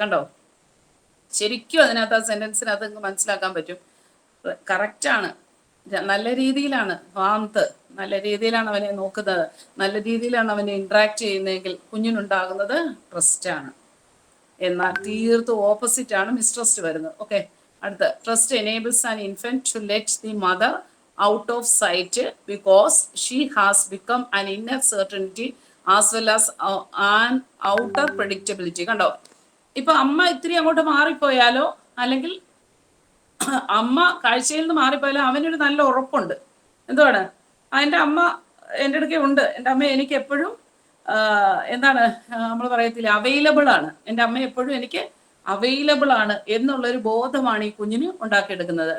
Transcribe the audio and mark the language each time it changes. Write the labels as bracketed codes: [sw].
[ml] കണ്ടോ, ശരിക്കും അതിനകത്ത് ആ സെന്റൻസിനകത്ത് മനസ്സിലാക്കാൻ പറ്റും. കറക്റ്റാണ്, നല്ല രീതിയിലാണ് വാംത്ത്, നല്ല രീതിയിലാണ് അവനെ നോക്കുന്നത്, നല്ല രീതിയിലാണ് അവനെ ഇന്ററാക്ട് ചെയ്യുന്നതെങ്കിൽ കുഞ്ഞിനുണ്ടാകുന്നത് ട്രസ്റ്റാണ്. എന്നാൽ തീർത്തും ഓപ്പോസിറ്റ് ആണ് മിസ്ട്രസ്റ്റ് വരുന്നത്. ഓക്കെ, അടുത്ത [en] Trust enables an infant to let the mother out of sight because she has become an inner certainty as well as an outer predictability. [ml] കണ്ടോ, ഇപ്പൊ അമ്മ ഇത്തിരി അങ്ങോട്ട് മാറിപ്പോയാലോ അല്ലെങ്കിൽ അമ്മ കാഴ്ചയിൽ നിന്ന് മാറിപ്പോയാലോ അവനൊരു നല്ല ഉറപ്പുണ്ട്. എന്തുവാണ്, എൻ്റെ അമ്മ എൻ്റെ അടുക്കെ ഉണ്ട്, എൻ്റെ അമ്മ എനിക്ക് എപ്പോഴും എന്താണ് നമ്മൾ പറയത്തില്ല, അവൈലബിൾ ആണ്, എൻ്റെ അമ്മ എപ്പോഴും എനിക്ക് അവൈലബിൾ ആണ് എന്നുള്ളൊരു ബോധമാണ് ഈ കുഞ്ഞിന് ഉണ്ടാക്കിയെടുക്കുന്നത്.